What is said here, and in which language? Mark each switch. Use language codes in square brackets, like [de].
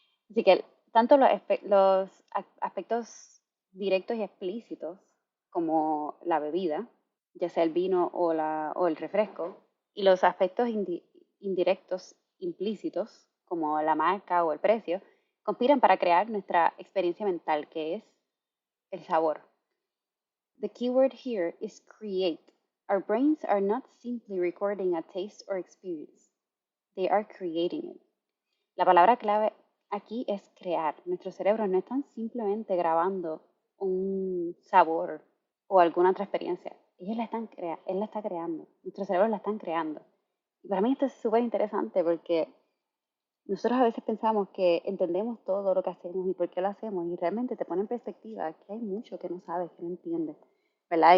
[es] Así que tanto los aspectos directos y explícitos como la bebida, ya sea el vino o el refresco, y los aspectos indirectos implícitos como la marca o el precio, conspiran para crear nuestra experiencia mental, que es el sabor. [en] The keyword here is create. Our brains are not simply recording a taste or experience, they are creating it. [es] La palabra clave aquí es crear. Nuestros cerebros no están simplemente grabando un sabor o alguna otra experiencia. Él la está creando. Nuestros cerebros la están creando. Y para mí esto es súper interesante porque nosotros a veces pensamos que entendemos todo lo que hacemos y por qué lo hacemos y realmente te pone en perspectiva que hay mucho que no sabes, que no entiendes, ¿verdad?